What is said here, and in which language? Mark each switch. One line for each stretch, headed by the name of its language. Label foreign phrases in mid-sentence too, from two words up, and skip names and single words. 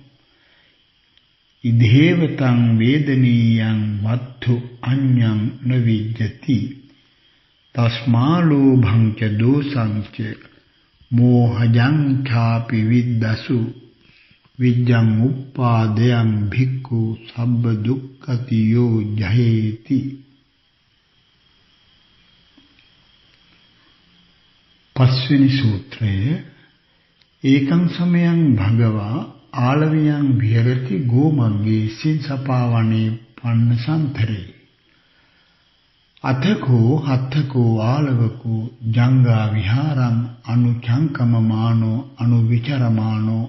Pali: ඉදේවතං වේදනීයං වත්තු අඤ්ඤං නවිජ්ජති තස්මා ලෝභං ච දෝසං ච මෝහජං ඡාපි විද්දසු විජ්ජං උප්පාදයං භික්ඛු සබ්බ දුක්ඛතියෝ ජහේති
Sinhala: පස්වෙනි සූත්‍රය
Pali: ඒකං සමයං භගවා ආලවියං විහෙරති ගෝමග්ගේ සින්සපාවනේ පන්නසන්තරේ
Sinhala: අතකෝ හත්තකෝ ආලවකෝ ජංගා විහාරං අනුචංකමමානෝ අනුවිචරමානෝ